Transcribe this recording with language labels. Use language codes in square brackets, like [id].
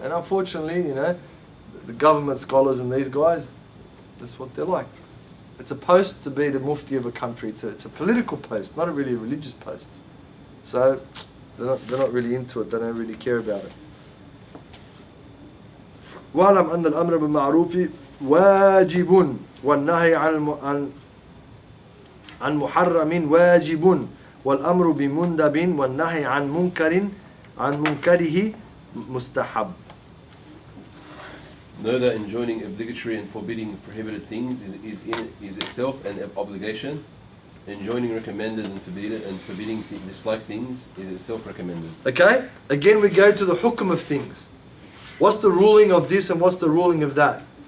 [en] And unfortunately, you know, the government scholars and these guys, that's what they're like. It's a post to be the mufti of a country. It's a political post, not a really religious post. So they're not really into it. They don't really care about it. [ar] وَاعْلَمْ أَنَّ الْأَمْرَ بِالْمَعْرُوفِ واجب والنهي عن محرم واجب والأمر بمندب والنهي عن منكره مستحب. [en] Know that enjoining obligatory and forbidding prohibited things is itself an obligation. Enjoining recommended and forbidding disliked things is itself recommended. Okay? Again we go to the hukm of things. What's the ruling of this and what's the ruling of that?